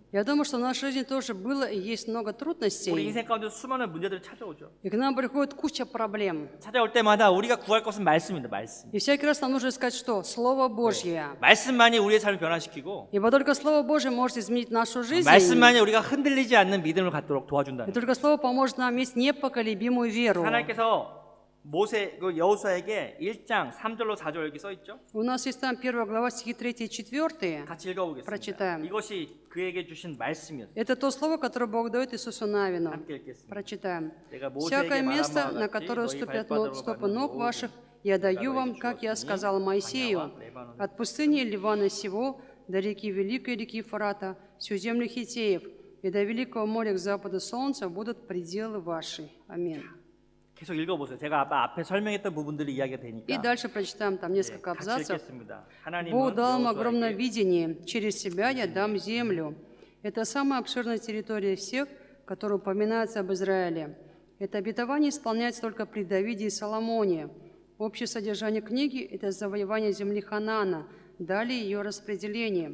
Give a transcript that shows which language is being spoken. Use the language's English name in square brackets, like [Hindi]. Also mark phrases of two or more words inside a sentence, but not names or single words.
[Russian] Я думаю, что в нашей жизни тоже было и есть много [Korean] 우리 [Russian] трудностей. [Korean] 인생 가운데 수많은 문제들이 찾아오죠. [Russian] И к нам приходит куча проблем. [Korean] 찾아올 때마다 우리가 구할 것은 말씀입니다. 말씀. [Russian] И всякий раз нам нужно искать что? Слово Божье. [Korean] 말씀만이 우리의 삶을 변화시키고 [Russian] Ибо только Слово Божье может изменить нашу жизнь. [Korean] 말씀만이 우리가 흔들리지 않는 믿음을 갖도록 [Russian] И [Korean] 도와준다는 거예요. [Russian] только Слово поможет нам иметь непоколебимую веру. [Korean] 하나님께서 모세 그 여호수아에게 1장 3절로 4절 여기 써 있죠. [Russian] У нас есть там 1 глава, стихи 3 и 4. [Korean] 같이 읽어보겠습니다. [Russian] Прочитаем. [Korean] 이것이 그에게 주신 말씀이었어요. [Russian] Это то слово, которое Бог дает Иисусу Навину. [Korean] 함께 읽겠습니다. [Russian] Прочитаем. [Korean] 내가 [Russian] «Всякое [Korean] 모세에게 [Russian] место, [Korean] 말한 [Russian] на [Korean] 바와 [Russian] которое [Korean] 같이 [Russian] ступят [Korean] 너희 [Russian] стопы [Korean] 발바닥으로 [Russian] ног [Korean] 밟는 [Russian] ваших, [Korean] 모든 [Russian] я [Korean] 내가 [Russian] даю вам, [Korean] 너희에게 [Russian] как я [Korean] 주었으니 [Russian] сказал Моисею, [Korean] 광야와 레바논 [Russian] от пустыни Ливана сего до реки Великой реки Фрата, всю землю Хитеев, и до великого моря к западу солнца будут пределы ваши». Аминь. [Korean] 계속 읽어보세요. 제가 앞에 설명했던 부분들이 이야기가 되니까. [Russian] И дальше прочитаем там несколько [Korean] 같이 [Russian] абзацев. [Korean] 읽겠습니다. 하나님은 [Russian] Бог дал им огромное [Korean] 여호수아에게 [Russian] видение. Через себя я дам землю. Это самая обширная территория всех, которые упоминаются об Израиле. Это обетование исполняется только при Давиде и Соломоне. Общее содержание книги – это завоевание земли Ханаана, далее ее распределение.